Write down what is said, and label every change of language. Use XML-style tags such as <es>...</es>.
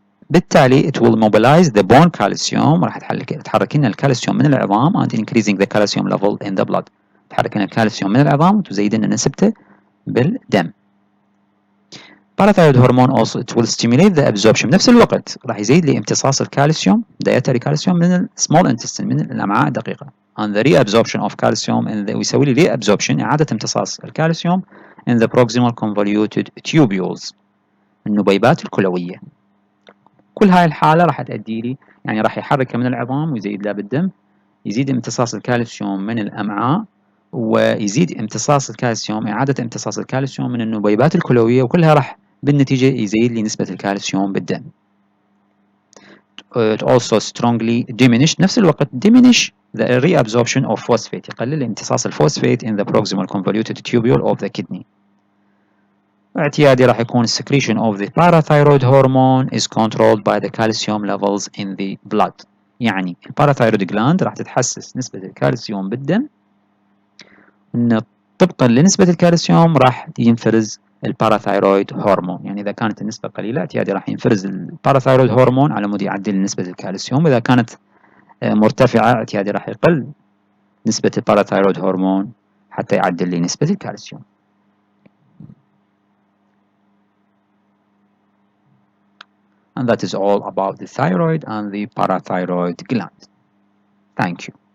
<en>بالتالي it will mobilize the bone calcium.</en> <ar>راح تحرك لنا الكالسيوم من العظام</ar> <en>and increasing the calcium level in the blood.</en> <ar>تحرك لنا الكالسيوم من العظام وتزيد لنا نسبته بالدم.</ar> <en>Parathyroid hormone also it will stimulate the absorption.</en> <ar>بنفس الوقت راح يزيد لي امتصاص الكالسيوم dietary calcium من small intestine من الأمعاء الدقيقة.</ar> <en>And the reabsorption of calcium</en> <ar>ويسوي لي</ar> <en>reabsorption</en> <ar>إعادة امتصاص الكالسيوم</ar> <en>in the proximal convoluted tubules</en> <ar>النبيبات الكلوية. كل هاي الحالة راح تؤدي لي يعني راح يحركها من العظام ويزيد لها بالدم، يزيد امتصاص الكالسيوم من الأمعاء ويزيد امتصاص الكالسيوم، إعادة امتصاص الكالسيوم من النبيبات الكلوية، وكلها راح بالنتيجة يزيد لي نسبة الكالسيوم بالدم.</ar> <en>It also strongly diminish،</en> <ar>نفس الوقت</ar> <en>diminish the reabsorption of phosphate،</en> <ar>يقلل امتصاص الفوسفات</ar> <en>in the proximal convoluted tubule of the kidney.</en> <ar>اعتيادي راح يكون</ar> <en>secretion of the parathyroid hormone is controlled by the calcium levels in the blood.</en> <ar>يعني الباراثايرويد جلاند راح تتحسس نسبة الكالسيوم بالدم، ان طبقا لنسبة الكالسيوم راح ينفرز الباراثايرويد هرمون. يعني اذا كانت النسبة قليلة اعتيادي راح ينفرز الباراثايرويد هرمون على مود يعدل نسبة الكالسيوم، اذا كانت مرتفعة اعتيادي راح يقل نسبة الباراثايرويد هرمون حتى يعدل لي نسبة الكالسيوم.</ar> <en>And that is all about the thyroid and the parathyroid gland. Thank you.</en>